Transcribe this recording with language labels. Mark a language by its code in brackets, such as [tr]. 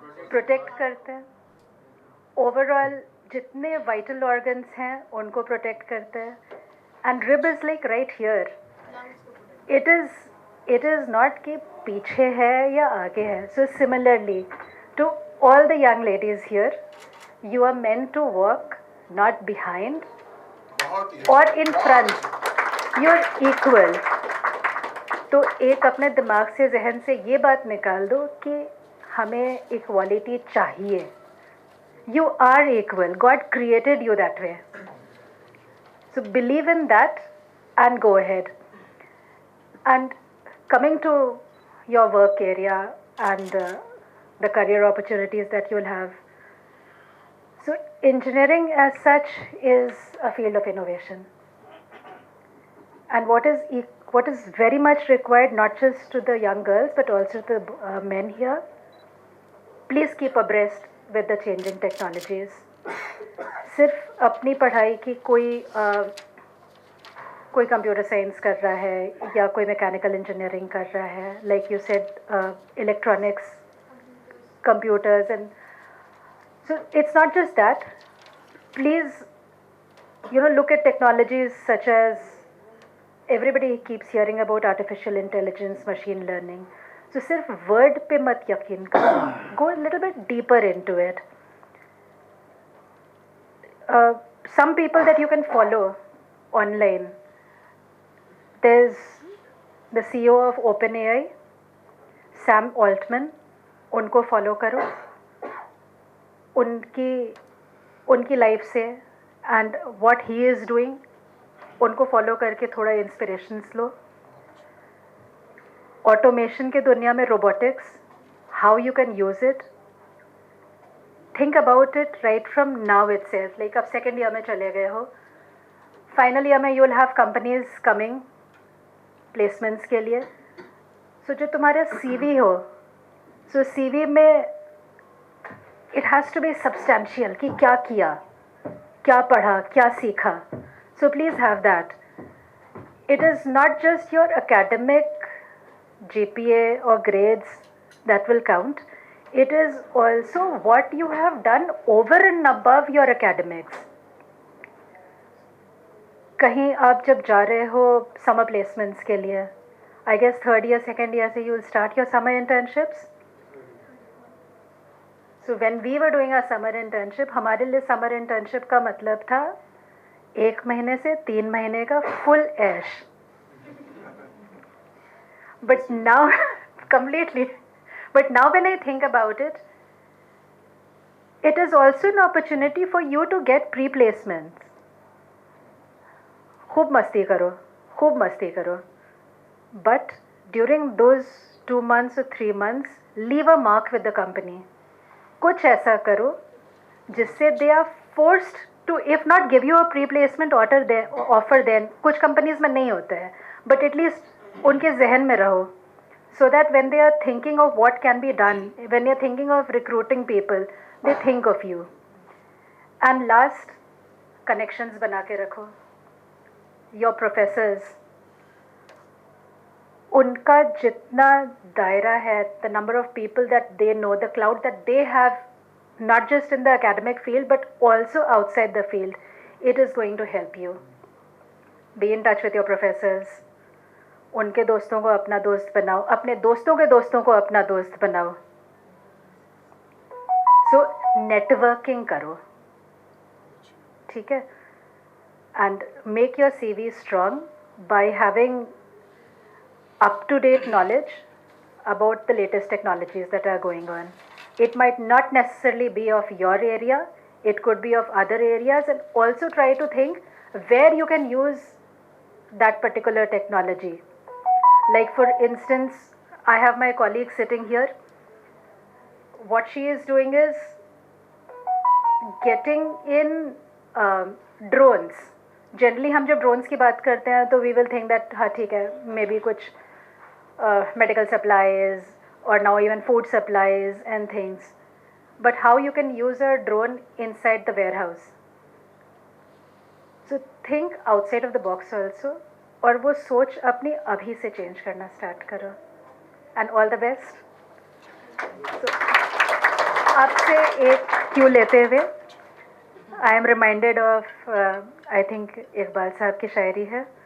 [hi] Protect करते हैं। Overall जितने वाइटल ऑर्गन्स हैं उनको प्रोटेक्ट करते हैं। [en] And rib is like right here. It is not [hi] कि पीछे है या आगे है। [en] So similarly to all the young ladies here, you are meant to walk not behind or in front, you're equal। [hi] तो एक अपने दिमाग से, जहन से ये बात निकाल दो कि हमें इक्वालिटी चाहिए। [en] You are equal, God created you that way, so believe in that and go ahead। And coming to your work area and the career opportunities that you'll have, so engineering as such is a field of innovation, and what is very much required, not just to the young girls but also to the men here, please keep abreast with the changing technologies। [hi] सिर्फ अपनी पढ़ाई की कोई computer science कर रहा है या कोई मैकेनिकल इंजीनियरिंग कर रहा है, [en] Like you said electronics, computers, and so it's not just that. Please, look at technologies such as, everybody keeps hearing about artificial intelligence, machine learning. So [hi] sirf word pe mat yakin karo, [en] go a little bit deeper into it। Some people that you can follow online, there's the CEO of OpenAI, Sam Altman, [hi] unko follow karo। उनकी life से [en] and what he is doing [hi] उनको follow करके थोड़ा inspirations लो। Automation के दुनिया में robotics, [en] How you can use it, think about it right from now itself. Like [hi] आप second year में चले गए हो, [en] Final year में you will have companies coming placements के लिए। [hi] सो जो तुम्हारा CV हो, सो CV में [en] it has to be substantial [hi] कि क्या किया, क्या पढ़ा, क्या सीखा। [en] So please have that। It is not just your academic GPA or grades that will count. It is also what you have done over and above your academics। [hi] कहीं आप जब जा रहे हो summer placements के लिए, [en] I guess third year, second year से you will start your summer internships। So when we were doing our summer internship, [hi] हमारे लिए summer internship का मतलब था 1 महीने से 3 महीने का full ash. [en] But now completely, but now when I think about it, it is also an opportunity for you to get pre-placements। [hi] खूब मस्ती करो, [en] but during those 2 months or 3 months, leave a mark with the company। [hi] कुछ ऐसा करो जिससे [en] they are forced to, if not give you a pre placement offer then, [hi] कुछ companies में नहीं होता है, [en] but at least [hi] उनके जहन में रहो, [en] So that when they are thinking of what can be done, when you are thinking of recruiting people, they think of you. And last, connections बना के रखो। Your professors, [hi] उनका जितना दायरा है, [en] The number of people that they know, the cloud that they have not just in the academic field but also outside the field. It is going to help you. Be in touch with your professors. [hi] उनके दोस्तों को अपना दोस्त बनाओ, अपने दोस्तों के दोस्तों को अपना दोस्त बनाओ. So networking करो, ठीक है? [en] And make your CV strong by having up-to-date knowledge about the latest technologies that are going on. It might not necessarily be of your area, it could be of other areas, and also try to think where you can use that particular technology. Like for instance, I have my colleague sitting here. What she is doing is getting in drones. [hi] Generally हम जब drones की बात करते हैं तो [en] we will think that [hi] हाँ ठीक है, maybe कुछ medical supplies or now even food supplies and things. [en] But how you can use a drone inside the warehouse. So think outside of the box also. [hi] और वो सोच अपनी अभी से चेंज करना स्टार्ट करो. [en] And all the best. [hi] आपसे एक क्यों लेते हुए [en] I am reminded of I think [hi] Iqbal साहब की शायरी है.